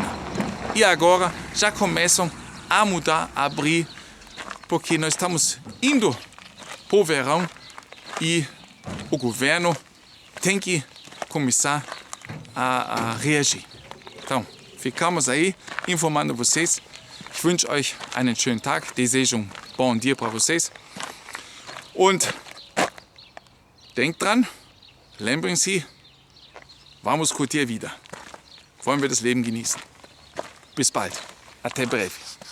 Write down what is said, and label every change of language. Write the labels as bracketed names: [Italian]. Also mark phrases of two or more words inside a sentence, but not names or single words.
[Portuguese] E agora já começam a mudar, a abrir, porque nós estamos indo para o verão e o governo tem que começar a reagir. Então, ficamos aí informando vocês. [German] Ich wünsche euch einen schönen Tag, [Portuguese] desejo bom dia para vocês. [German] Und denkt dran, [Portuguese] lembrem-se, vamos curtir a vida. [German] Wollen wir das Leben genießen. Bis bald. [Portuguese] Até breve.